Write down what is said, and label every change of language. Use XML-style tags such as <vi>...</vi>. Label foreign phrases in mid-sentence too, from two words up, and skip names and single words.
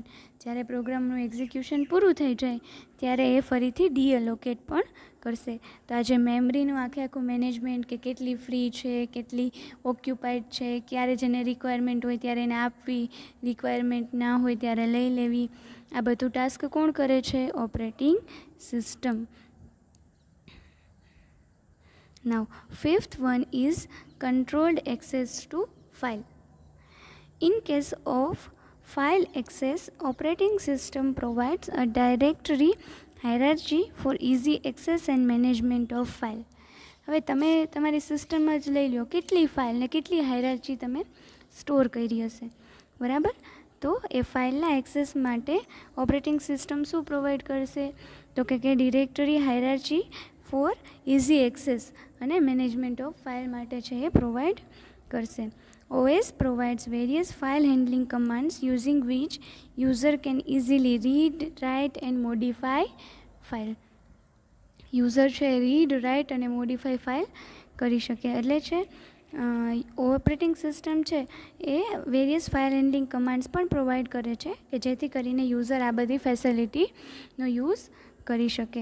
<gu>જ્યારે પ્રોગ્રામનું એક્ઝિક્યુશન પૂરું થઈ જાય ત્યારે એ ફરીથી ડીઅલોકેટ પણ કરશે. તો આ જે મેમરીનું આખું મેનેજમેન્ટ, કે કેટલી ફ્રી છે, કેટલી ઓક્યુપાઈડ છે, ક્યારે જેને રિક્વાયરમેન્ટ હોય ત્યારે એને આપવી, રિક્વાયરમેન્ટ ના હોય ત્યારે લઈ લેવી, આ બધું ટાસ્ક કોણ કરે છે?</gu> <en>operating system. Now, fifth one is controlled access to file. In case of file access, operating system provides a directory hierarchy for easy access and management of file.</en> <gu>હવે તમે તમારી સિસ્ટમમાં જ લઈ લો કેટલી ફાઇલ ને કેટલી હાયરાર્ચી તમે સ્ટોર કરી હશે, બરાબર? તો એ ફાઇલના એક્સેસ માટે</gu> <en>operating system</en> <gu>શું પ્રોવાઈડ કરશે? તો કે</gu> <en>directory hierarchy for easy access</en> <gu>અને</gu> <en>management of file</en> <gu>માટે છે એ પ્રોવાઈડ કરશે.</gu> <en>OS provides various file handling commands using which user can easily read, write and modify file.</en> <gu>યુઝર છે</gu> <en>read, write</en> <gu>અને</gu> <en>modify file</en> <gu>કરી શકે. એટલે છે</gu> <en>operating system</en> <gu>છે એ</gu> <en>various file handling commands</en> <gu>પણ પ્રોવાઈડ કરે છે કે જેથી કરીને યુઝર આ બધી ફેસિલિટીનો યુઝ કરી શકે.</gu>